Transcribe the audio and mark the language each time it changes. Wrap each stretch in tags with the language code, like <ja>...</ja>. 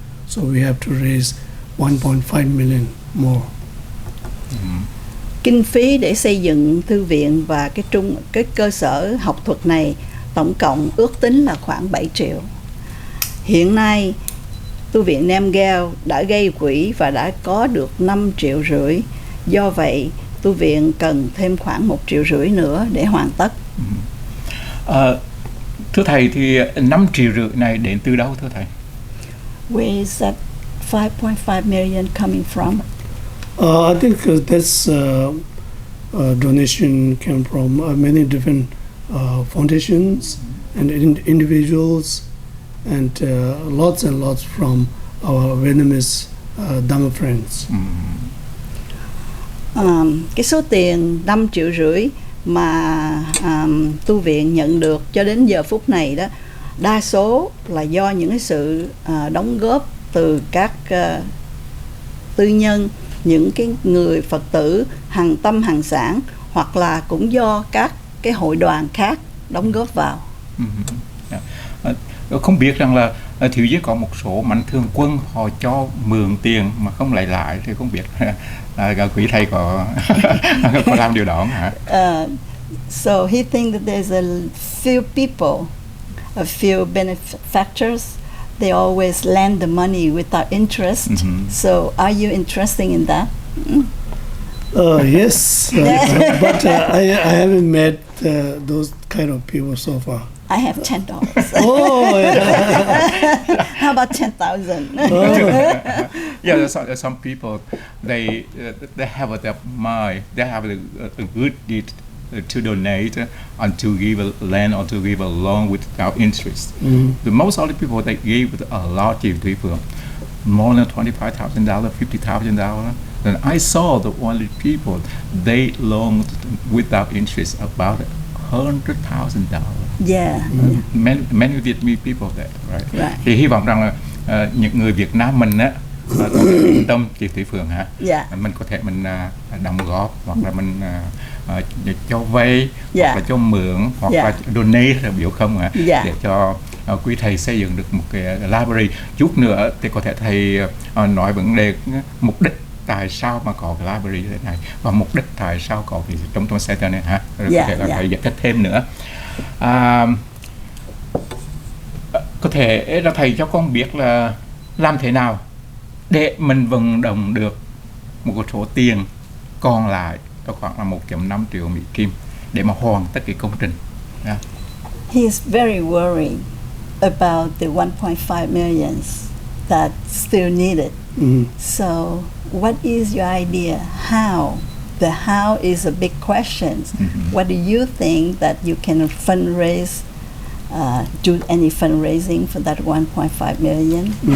<en>So we have to raise 1.5 million more.</en> <vi>Kinh phí để xây dựng thư viện và cái cơ sở học thuật này tổng cộng ước tính là khoảng 7 triệu. Hiện nay tu viện Nam Gao đã gây quỹ và đã có được 5,5 triệu. Do vậy tu viện cần thêm khoảng 1,5 triệu nữa để hoàn tất. Thưa thầy, thì 5,5 triệu này đến từ đâu thưa thầy?</vi> <en>Where is that 5.5 million coming from? I think that's donation came from many different foundations and individuals, and lots from our Vietnamese Dhamma friends.</en> <vi>Cái số tiền 5,5 triệu mà tu viện nhận được cho đến giờ phút này đó, đa số là do những cái sự đóng góp từ các tư nhân, những cái người Phật tử hằng tâm hằng sản, hoặc là cũng do các cái hội đoàn khác đóng góp vào. Không biết rằng là thiếu dưới có một số mạnh thường quân họ cho mượn tiền mà không lại thì không biết là quý thầy có có làm điều đó hả?</vi> <en>So he thinks that there's a few people, a few benefactors. They always lend the money without interest. So are you interested in that? Yes, but I haven't met those kind of people so far. I have $10. Oh, yeah. How about 10,000? Yeah, some people they have a mind, they have a good deed to donate and to give a land or to give a loan without interest. The most of the people they give a lot of people, more than $25,000, $50,000. And I saw the only people they loaned without interest about $100,000. Yeah. Many Vietnamese people that, right?</en> <vi>Thì hy vọng rằng là những người Việt Nam mình á quan tâm chị Thủy Phượng hả? Mình có thể mình đóng góp hoặc là mình cho vay hoặc là cho mượn hoặc là donate là biểu không hả? Để cho quý thầy xây dựng được một cái library. Chút nữa thì có thể thầy nói vấn đề mục đích tại sao mà có cái library như thế này và mục đích tại sao có cái trung tâm center này hả? Rồi có thể là thầy giải thích thêm nữa. Có thể là thầy cho con biết là làm thế nào để mình vận động được một số tiền còn lại khoảng là 1,5 triệu Mỹ Kim để mà hoàn tất cái công trình.</vi> <en>He is very worried about the 1.5 millions that still needed. So what is your idea? How? The how is a big question. What do you think that you can fundraise, do any fundraising for that 1.5 million?</en>